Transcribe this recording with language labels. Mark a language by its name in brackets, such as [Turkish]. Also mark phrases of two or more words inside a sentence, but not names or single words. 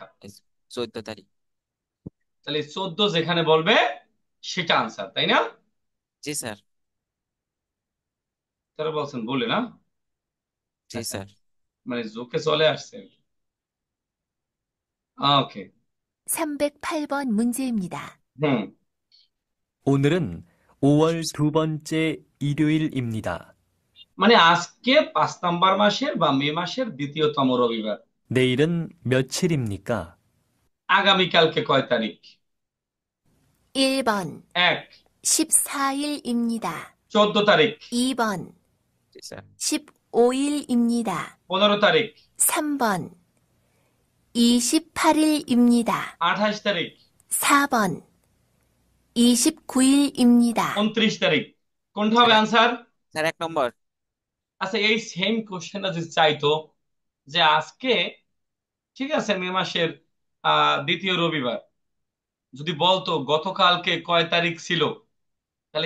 [Bangla] 14 তারিখ। তাহলে 14 যেখানে বলবে সেটা আনসার, তাই না? জি স্যার। তারা বলছেন বলে না। জি স্যার। মানে জোকে চলে আসছে। ওকে। [Korean] 308번 문제입니다. [Bangla] হুম। [Korean] 오늘은 5월 두 번째 일요일입니다. [Bangla] মানে আজকে 5 নম্বর মাসের বা মে মাসের দ্বিতীয়তম রবিবার। [Korean] 내일은 며칠입니까? [Bangla] আগামীকালকে কয় তারিখ? [Korean] 1번 [Bangla] 1, [Korean] 14일입니다. [Bangla] 14 তারিখ। [Korean] 2번 [Bangla] জি স্যার। [Korean] 15일입니다. [Bangla] 15 তারিখ। [Korean] 3번 28일입니다. [Bangla] 28 তারিখ। [Korean] 4번 29일입니다. [Bangla] 29 তারিখ। কোনটা স্যার হবে আনসার? স্যার 1 নম্বর। আচ্ছা, এই সেম কোশ্চেনটা যদি চাইতো যে আজকে, ঠিক আছে, মে মাসের দ্বিতীয় রবিবার, যদি বলতো গতকালকে কয় তারিখ ছিল, তাহলে